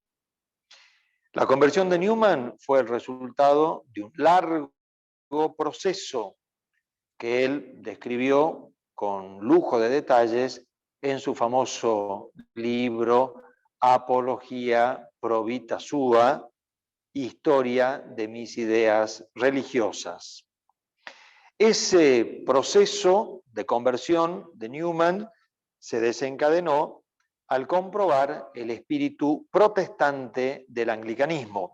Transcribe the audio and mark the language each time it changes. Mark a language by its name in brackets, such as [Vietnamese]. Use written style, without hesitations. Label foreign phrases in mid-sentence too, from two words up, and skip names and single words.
[Spanish] La conversión de Newman fue el resultado de un largo proceso que él describió con lujo de detalles en su famoso libro Apología pro vita sua, Historia de mis ideas religiosas. Ese proceso de conversión de Newman se desencadenó al comprobar el espíritu protestante del anglicanismo.